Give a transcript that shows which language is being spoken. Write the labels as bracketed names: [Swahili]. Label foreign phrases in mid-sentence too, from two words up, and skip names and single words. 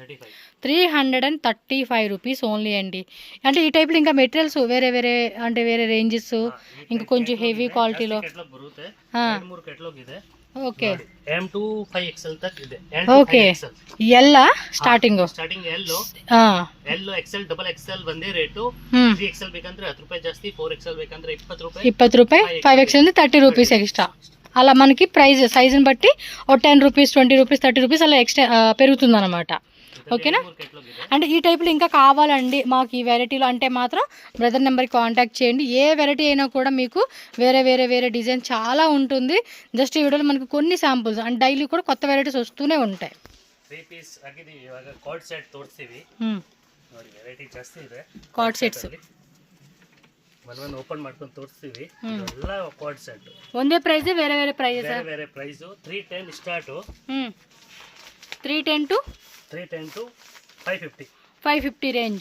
[Telugu] 335 [English] rupees only [Telugu] అండి. అంటే ఈ టైప్లో ఇంకా మెటీరియల్స్ వేరే వేరే, అంటే వేరే రేంజెస్, ఇంకా కొంచెం హెవీ క్వాలిటీలో. ఓకే, [Kannada] M2 5XL तक ಇದೆ. [Telugu] ఓకే, ఎల్లా స్టార్టింగ్ [Kannada] ಎಲ್ಲೋ XL XXL ಒಂದೇ ರೇಟು. 3XL ಬೇಕಂದ್ರೆ 10 ರೂಪಾಯಿ ಜಾಸ್ತಿ, 4XL ಬೇಕಂದ್ರೆ 20 ರೂಪಾಯಿ, [Telugu] 5XL 30 [English] rupees extra. [Telugu] అలా మనకి ప్రైస్ సైజుని బట్టి ఒక 10 రూపీస్, 20 రూపీస్, 30 రూపీస్ అలా ఎక్స్ట్రా పెరుగుతుంది అనమాట. ఓకేనా? అంటే ఈ టైప్లో ఇంకా కావాలండి మాకు ఈ వెరైటీలో అంటే మాత్రం బ్రదర్ నెంబర్కి కాంటాక్ట్ చేయండి. ఏ వెరైటీ అయినా కూడా మీకు వేరే వేరే వేరే డిజైన్ చాలా ఉంటుంది. జస్ట్ ఈ వీడియోలో మనకు కొన్ని శాంపుల్స్, అంటే డైలీ కూడా కొత్త వెరైటీస్ వస్తూనే ఉంటాయి. [Kannada] 3 ಪೀಸ್ ಆಗಿದೆ. ಇವಾಗ [English] card set [Kannada] ತೋರಿಸ್ತೀವಿ ನೋಡಿ, ವೆರೈಟಿ ಜಾಸ್ತಿ ಇದೆ. [English] card sets [Kannada] ಒಂದೊಂದು ಓಪನ್ ಮಾಡ್ಕೊಂಡು ತೋರಿಸ್ತೀವಿ. ಎಲ್ಲ [English] card set [Kannada] ಒಂದೇ ಪ್ರೈಸ್, ಬೇರೆ ಬೇರೆ ಪ್ರೈಸ್, ಬೇರೆ ಬೇರೆ ಪ್ರೈಸ್. 310 ಸ್ಟಾರ್ಟ್, [English] 310 to 550 range.